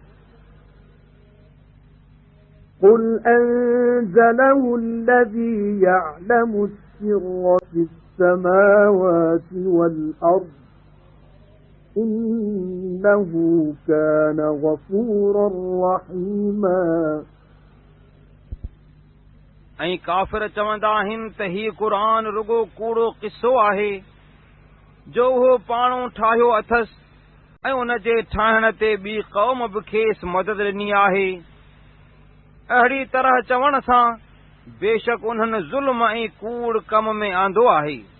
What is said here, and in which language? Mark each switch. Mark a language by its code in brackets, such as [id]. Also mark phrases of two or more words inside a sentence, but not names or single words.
[ar] قل أنزله الذي يعلم السر في السماوات والأرض إنه كان غفورا رحيما. [sd] ऐं काफ़िर चवंदा आहिनि त ही क़ुरान रुगो कूड़ो किस्सो आहे जो उहो पाणो ठाहियो अथसि ऐं उन जे ठाहिण ते ॿी क़ौम बि खेसि मदद ॾिनी आहे। अहिड़ी तरह चवण सां बेशक उन्हनि ज़ुल्म ऐं कूड़ कम में आंदो आहे।